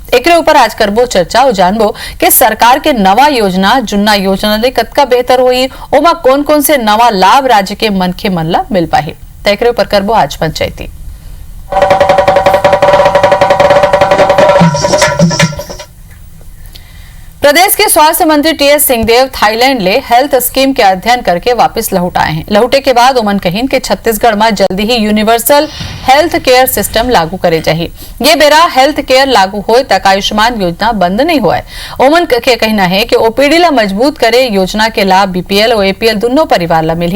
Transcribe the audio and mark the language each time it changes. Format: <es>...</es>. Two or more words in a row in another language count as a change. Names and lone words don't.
<hne>एकरे ऊपर आज करबो चर्चा और जानबो कि सरकार के नवा योजना जुन्ना योजना ले कतका बेहतर होई, ओमा कौन कौन से नवा लाभ राज्य के मनखे मन ला मिल पाही। तो एकरे ऊपर करबो आज पंचायती। प्रदेश के स्वास्थ्य मंत्री टीएस सिंहदेव थाईलैंड ले हेल्थ स्कीम के अध्ययन करके वापस लौट आए हैं। लौटे के बाद ओमन कहिन के छत्तीसगढ़ में जल्दी ही यूनिवर्सल हेल्थ केयर सिस्टम लागू करे जाही। ये बेरा हेल्थ केयर लागू होए तक आयुष्मान योजना बंद नहीं हुआ है। ओमन के कहना है कि ओपीडी ला मजबूत करे योजना के लाभ बीपीएल और एपीएल दोनों परिवार ला मिली।</hne>